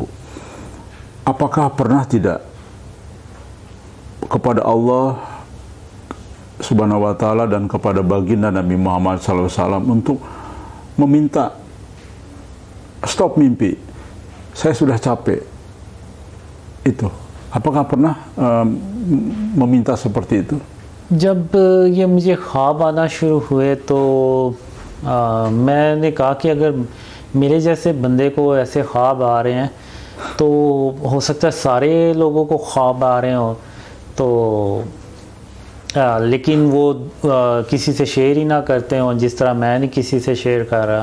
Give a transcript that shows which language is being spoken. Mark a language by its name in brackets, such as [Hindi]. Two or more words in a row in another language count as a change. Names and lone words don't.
[Indonesian] Apakah pernah tidak kepada Allah [Arabic] سبحانه وتعالى [Indonesian] dan kepada baginda Nabi Muhammad SAW untuk meminta stop mimpi, saya sudah capek? Itu apakah pernah meminta seperti itu? [Urdu] جب یہ مجھے خواب آنا شروع ہوئے تو میں نے کہا کہ اگر میرے جیسے بندے کو ایسے خواب آ رہے ہیں تو ہو سکتا ہے سارے لوگوں کو خواب آ رہے ہوں، تو لیکن وہ کسی سے شیئر ہی نہ کرتے ہوں جس طرح میں نہیں کسی سے شیئر کر رہا.